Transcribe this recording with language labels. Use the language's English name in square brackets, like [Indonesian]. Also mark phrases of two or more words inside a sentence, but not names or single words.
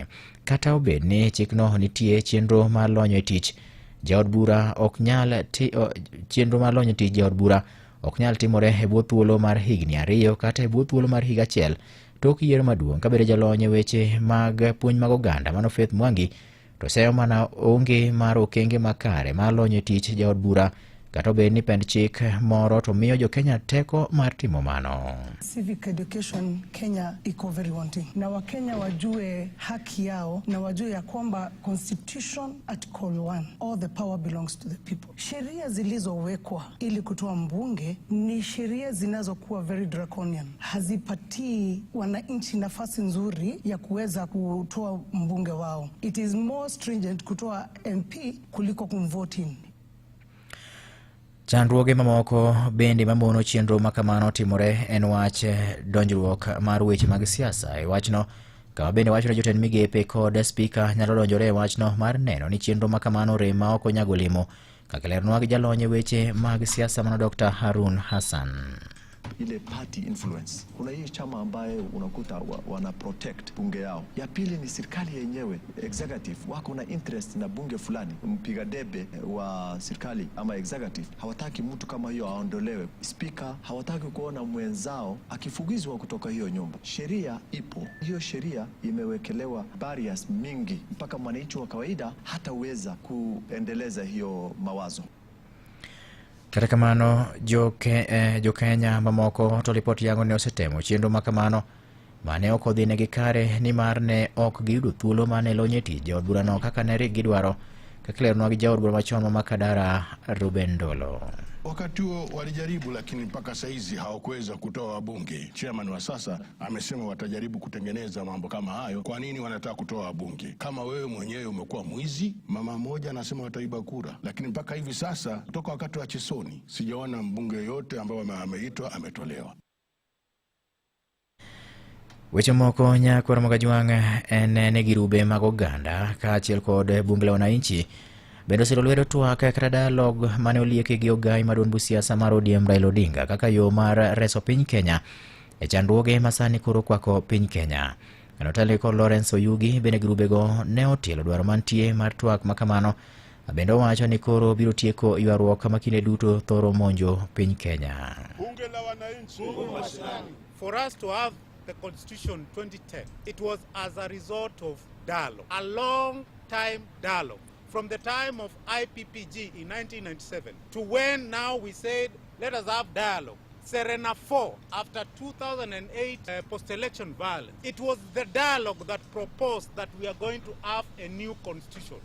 [Luo (Kenya and Tanzania)] Kata obedo ni chikno nitie chenro mar lonyo e tich jaod bura ok nyal chenro mar lonyo tich jaod bura ok nyal timore e bwo thuolo mar higni 2 kata e bwo thuolo mar higa 1 tok yiero maduong' ka bende jalony e weche mag puonj mag oganda mano Faith Mwangi to seyo mana onge mar okenge makare mar lonyo e tich jaod bura. Kata obedo ni pend chik moro to miyo jo Kenya teko mar timo mano. [English] Civic education [Swahili] Kenya iko [English] very wanting. [Swahili] Na Wakenya wajue haki yao na wajue ya kwamba [English] Constitution Article 1, all the power belongs to the people. [Swahili] Sheria zilizowekwa ili kutoa mbunge ni sheria zinazokuwa [English] very draconian. [Swahili] Hazipatii wananchi nafasi nzuri ya kuweza kutoa mbunge wao. [English] It is more stringent [Swahili] kutoa MP kuliko kumvote in. [Luo (Kenya and Tanzania)] Chandruoge mamoko bende mamono chenro makamano timore en wach donjruok mar weche mag siasa e wachno, kama bende wachno jotend migepe kod spika nyalo donjore e wachno mar neno ni chenro makamano rem ma ok onyago limo, kaka lernwa gi jalony e weche mag siasa mano Dr. Harun Hassan. [English] Ile party influence. [Swahili] Kuna hii chama ambaye unakuta wana protect bunge yao. Ya pili ni serikali yenyewe, executive wako na interest na bunge fulani. Mpiga debe wa serikali ama executive hawataki mtu kama hiyo aondolewe. Speaker hawataki kuona mwenzao akifukuzwa kutoka hiyo nyumba. Sheria ipo. Hiyo sheria imewekelewa barriers mingi mpaka mwananchi wa kawaida hataweza kuendeleza hiyo mawazo. [Luo (Kenya and Tanzania)] Kata kamano jo Kenya mamoko to ripot yango ne osetemo chenro makamano mane ok odhi negi kare ni mar ne ok giyudo thuolo mane lonye tich jaod burano kaka ne rik gidwaro, kaka lernwa gi jaod bura machon ma Makadara Ruben Ndolo. [Swahili] Wakati huo walijaribu, lakini mpaka saizi hawakuweza kutoa wabunge. Chairman wa sasa amesema watajaribu kutengeneza mambo kama hayo. Kwa nini wanataka kutoa wabunge? Kama wewe mwenyewe umekuwa mwizi, mama mmoja anasema wataiba kura. Lakini mpaka hivi sasa kutoka wakati wa Chesoni sijaona mbunge yote ambaye ameitwa ametolewa. [Luo (Kenya and Tanzania)] Weche moko nyakwara magajwang' en ne girube mag oganda kaachiel kod [Swahili] bunge la wananchi [Luo (Kenya and Tanzania)] bende osiro lwedo twak kata dialogue mane olieki gi ogai maduong' bu siasa mar ODM Raila Odinga kaka yo mar reso piny Kenya e chandruoge masani koro kwako piny Kenya. Kanotele kod Lawrence Oyugi bende girubego ne otielo dwaro mantie mar twak makamano, bende owacho ni koro biro tieko ywaruok makinde duto thoro monjo piny Kenya. [Swahili] Bunge la wananchi [English] for us to have the Constitution 2010, it was as a result of dialogue, a long time dialogue. From the time of IPPG in 1997 to when now we said, let us have dialogue. Serena 4, after 2008 post-election violence, it was the dialogue that proposed that we are going to have a new constitution.